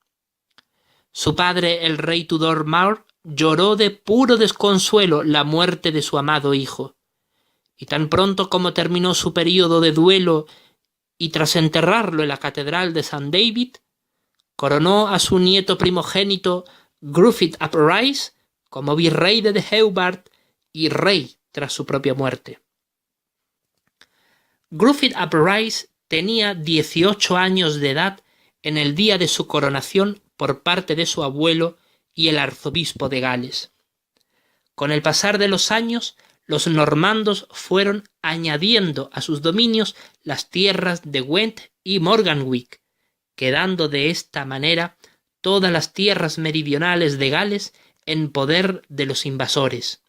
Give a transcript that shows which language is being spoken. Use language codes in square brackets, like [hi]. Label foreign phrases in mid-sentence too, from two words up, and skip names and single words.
[es] Su padre, el rey Tudor Maur, lloró de puro desconsuelo la muerte de su amado hijo, y tan pronto como terminó su período de duelo y tras enterrarlo en la catedral de St. David, coronó a su nieto primogénito Gruffydd ap Rhys como virrey de Deheubarth y rey tras su propia muerte. Gruffydd ap Rhys tenía 18 años de edad en el día de su coronación por parte de su abuelo y el arzobispo de Gales. Con el pasar de los años, los normandos fueron añadiendo a sus dominios las tierras de Gwent y Morganwick, quedando de esta manera todas las tierras meridionales de Gales en poder de los invasores.